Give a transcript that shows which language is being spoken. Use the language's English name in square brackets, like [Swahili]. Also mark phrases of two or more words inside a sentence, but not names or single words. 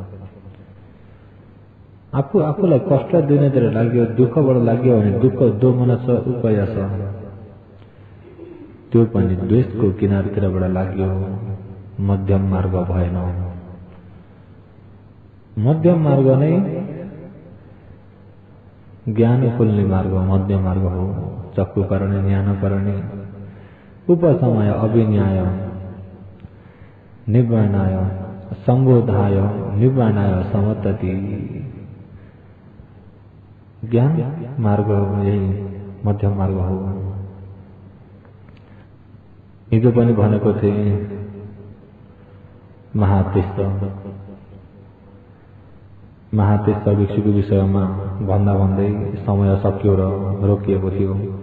[Nepali] आफूलाई कष्ट दिनेतिर लाग्यो, दुःखबाट लाग्यो भने [Pali] दुःख दोमनस उपयास [Nepali] त्यो पनि द्वेषको किनारतिरबाट लाग्यो, मध्यम मार्ग भएन। मध्यम मार्ग नै ज्ञान खोल्ने मार्ग मध्यम मार्ग हो। [Pali] चक्षु करणे ज्ञान करणे उपसमय अभिन्याय निब्बाणाय संबोधाय निब्बाणाय समतति। [Nepali] ज्ञान मार्ग यही मध्यम मार्ग हो। हिजो पनि भनेको थिएँ महातीर्थ भिक्षुको विषयमा भन्दै समय सकियो र रोकिएको थियो।